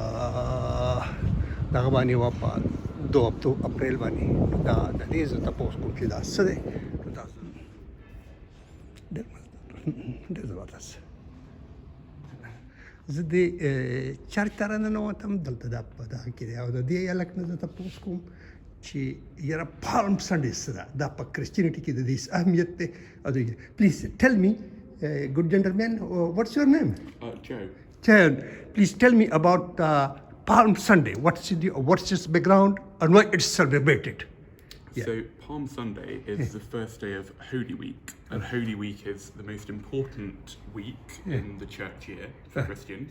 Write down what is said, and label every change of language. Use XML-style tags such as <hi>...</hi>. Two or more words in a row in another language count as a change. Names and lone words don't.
<ps>دغه باندې وه په 2 اپریل باندې دا د دې زه تپوس کوم چې دا څه دی دا ډېر زبردست زه دې چرچ ته راننوتم دلته دا په دغه کې دی او د دې هلک نه زه تپوس کوم چې یاره پالم سنډې څه ده دا په کرسچینټي کې د دې اهمیت دی او</ps> <en>please tell me good gentleman, what's your name? Joe. Joe, please tell me about Palm Sunday. What's its background and why it's celebrated? Yeah. So Palm Sunday is the first day of Holy Week, and Holy Week is the most important week in the church year for Christians.</en>